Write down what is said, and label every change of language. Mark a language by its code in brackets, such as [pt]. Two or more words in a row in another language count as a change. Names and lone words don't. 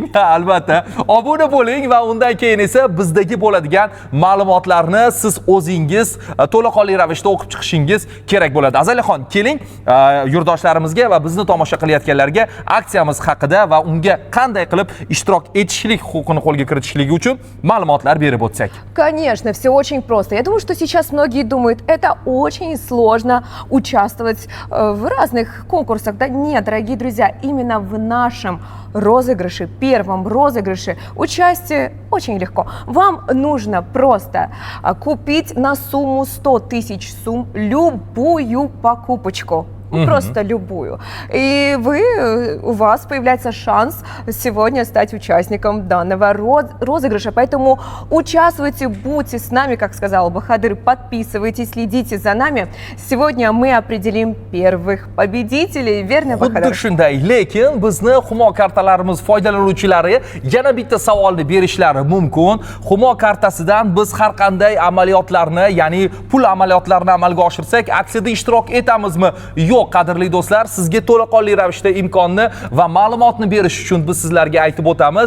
[uz] Albatta, obuna bo'ling va undan keyin esa bizdagi bo'ladigan ma'lumotlarni siz o'zingiz to'laqonli ravishda o'qib chiqishingiz kerak bo'ladi. Azalixon, keling yurtdoshlarimizga va bizni tomosha qilayotganlarga aksiyamiz haqida va unga qanday qilib ishtirok etishlik huquqini qo'lga kiritishligi uchun ma'lumotlar berib o'tsak. [ru] Конечно, все очень просто. Я думаю, что сейчас многие думают, это очень сложно участвовать в разных конкурсах. Да нет, дорогие друзья, именно в нашем розыгрыше, первом розыгрыше, участие очень легко. Вам нужно просто купить на сумму 100 тысяч сумм любую покупочку. Просто любую. И у вас появляется шанс сегодня стать участником данного розыгрыша. Поэтому участвуйте, будьте с нами, как сказал Бахадыр, подписывайтесь, следите за нами. Сегодня мы определим первых победителей. Верно, Бахадыр? [uz] Xuddi shunday, lekin bizni Humo kartalarimiz foydalanuvchilari yana bitta savolni berishlari mumkin. Humo kartasidan biz har qanday amaliyotlarni, ya'ni pul amaliyotlarini amalga oshirsak, aksiyada ishtirok etamizmi? Yo'q, qadrli do'stlar, sizga to'laqonli ravishda imkonni va ma'lumotni berish uchun biz sizlarga aytib o'tamiz.